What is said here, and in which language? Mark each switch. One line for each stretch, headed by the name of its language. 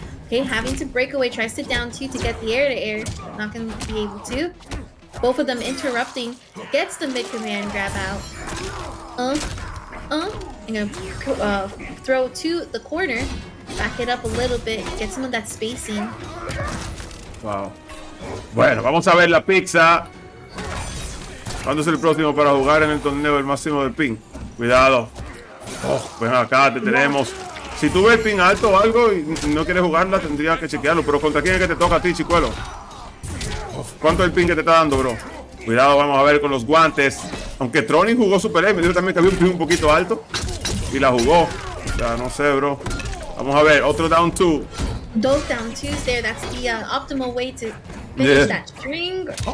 English: Okay, having to break away, tries to down two to get the air-to-air. Not going to be able to. Both of them interrupting. Gets the mid-command grab out. I'm going to throw to the corner. Back it up a little bit. Get some of that spacing.
Spanish: Wow. Bueno, vamos a ver la pizza. ¿Cuándo es el próximo para jugar en el torneo del máximo del pin? Cuidado. Oh, pues acá te tenemos. Si tú ves el pin alto o algo y no quieres jugarla, tendrías que chequearlo. Pero ¿contra quién es que te toca a ti, chicuelo? Oh, ¿cuánto es el pin que te está dando, bro? Cuidado, vamos a ver con los guantes. Aunque Tronic jugó Super E, me dijo también que había un pin un poquito alto. Y la jugó. O sea, no sé, bro. Vamos a ver, otro down two.
English: Those down twos there, that's the optimal way to finish that string.